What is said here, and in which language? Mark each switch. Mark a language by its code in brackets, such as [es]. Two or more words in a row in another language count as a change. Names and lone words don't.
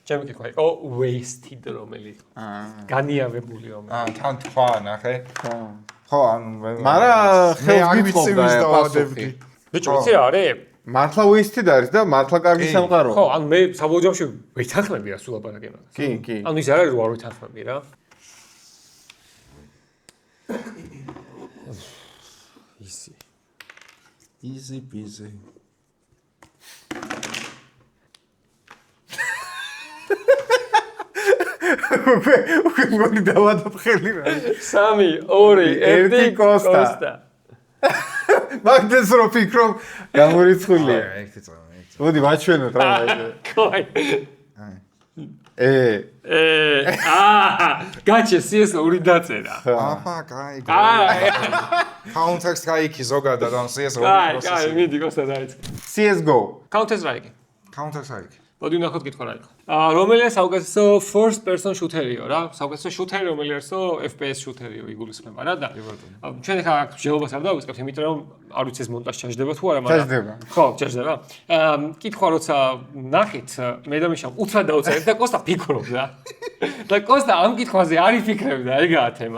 [ka] ჩემი კითხვა იყო wasted რომელი იყო. განიავებული რომელი. თან თქვა ნახე. ხო, ანუ მარა მე არ ვიცი ვის დავადებდი. ბიჭო, იცი რა არის? მართლა wasted არის და მართლა კარგი სამყარო. ხო, ანუ მე საბოლოოში ვითანხმები რა სულ აბარაკე მაგას. კი. ანუ ის არ არის რომ არ ვითანხმები რა. [en] Easy peasy. [ka] უკვე მგონი დავადებ ხელი რა. 3 2 1 კოსტა. მაგდეს რო ფიქრობ გამორიცხულია. ერთი წამი. მოდი ვაჩვენოთ რა. კაი. გაჩე CS ორი დაწერა. აჰა, კაი. Counter Strike ზოგადად ან CS ორი პროცესი. კაი, მიდი კოსტა დაიწყე. CS:GO. Counter Strike. Counter Strike. მოდი ვნახოთ კითხვა რა იყო. რომელია საუკეთესო [en] first person shooter- [ka] იო რა? საუკეთესო shooter-ი რომელი არისო FPS shooter-იო იგულისხმება რა და ჩვენ ხა ჯელობას არ დავიწყებთ, იმიტომ რომ არ ვიცი ეს მონტაჟი ჩაჯდება თუ არა, მაგრამ ჩაჯდება. ხო, ჩაჯდება. კითხვა როცა ნახეთ, მე და მიშა უთრა დავწერეთ და კოსტა ფიქრობდა. და კოსტა ამ კითხვაზე არ იფიქრებდა, ეგაა თემა.